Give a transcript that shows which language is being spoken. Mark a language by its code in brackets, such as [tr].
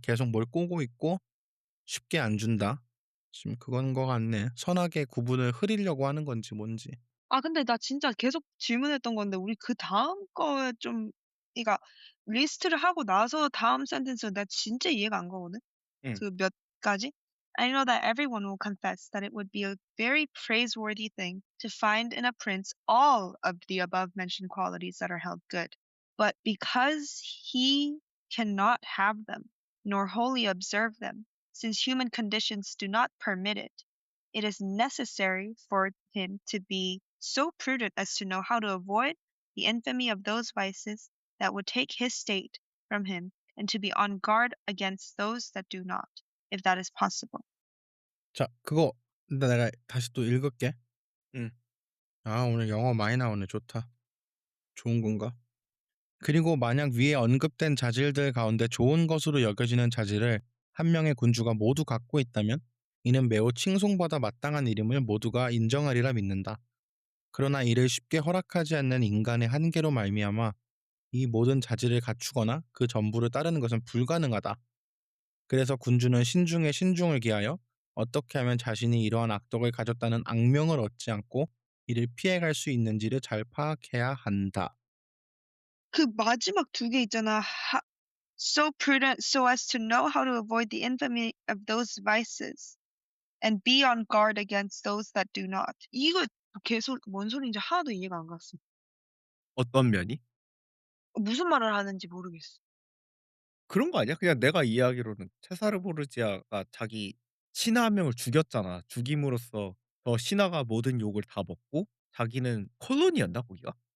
[ko] 계속 뭘 꼬고 있고 쉽게 안 준다. 지금 그건 것 같네. 선악의 구분을 흐리려고 하는 건지 뭔지. 아 근데 나 진짜 계속 질문했던 건데 우리 그다음 거에 좀 그러니까 리스트를 하고 나서 다음 센텐스가 나 진짜 이해가 안 가거든. 응. 그 몇 가지? [en] I know that everyone will confess that it would be a very praiseworthy thing to find in a prince all of the above mentioned qualities that are held good. But because he cannot have them, nor wholly observe them, since human conditions do not permit it, it is necessary for him to be so prudent as to know how to avoid the infamy of those vices that would take his state from him, and to be on guard against those that do not, if that is possible. [ko] 자, 그거 일단 내가 다시 또 읽을게. 응. 아, 오늘 영어 많이 나오네. 좋다. 좋은 건가? 그리고 만약 위에 언급된 자질들 가운데 좋은 것으로 여겨지는 자질을 한 명의 군주가 모두 갖고 있다면 이는 매우 칭송받아 마땅한 이름을 모두가 인정하리라 믿는다. 그러나 이를 쉽게 허락하지 않는 인간의 한계로 말미암아 이 모든 자질을 갖추거나 그 전부를 따르는 것은 불가능하다. 그래서 군주는 신중에 신중을 기하여 어떻게 하면 자신이 이러한 악덕을 가졌다는 악명을 얻지 않고 이를 피해갈 수 있는지를 잘 파악해야 한다. 그 마지막 두 개 있잖아. [en] So prudent so as to know how to avoid the infamy of those vices and be on guard against those that do not. [ko] 이거 뭔 소리인지 하나도 이해가 안 갔어. 어떤 면이? 무슨 말을 하는지 모르겠어. 그런 거 아니야? 그냥 내가 이해하기로는 체사르 보르지아가 자기 신하 한 명을 죽였잖아. 죽임으로써 저 신하가 모든 욕을 다 먹고 자기는 콜로니였나 거기가?